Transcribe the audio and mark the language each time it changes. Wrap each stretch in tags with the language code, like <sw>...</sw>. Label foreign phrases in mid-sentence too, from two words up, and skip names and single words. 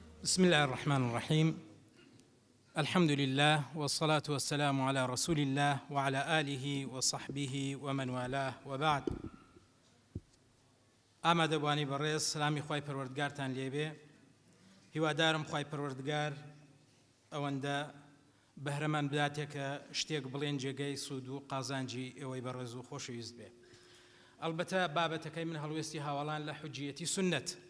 <ar>بسم الله الرحمن الرحيم. الحمد لله والصلاة والسلام على رسول الله وعلى آله وصحبه ومن والاه وبعد.</ar> <ckb>ئامادەبوانی بەڕێز سلامی خوای پەروەردگارتان لێبێ. هیوادارم خوای پەروەردگار ئەوەندە بەهرەمان بداتێ کە شتێک بڵێن جێگەی سوود و قازانجی ئێوەی بەڕێز و خۆشەویست بێ. ئەلبەتە بابەتەکەی من هەڵوێستی هاوڵان لە حوجیەتی سنەت.</ckb>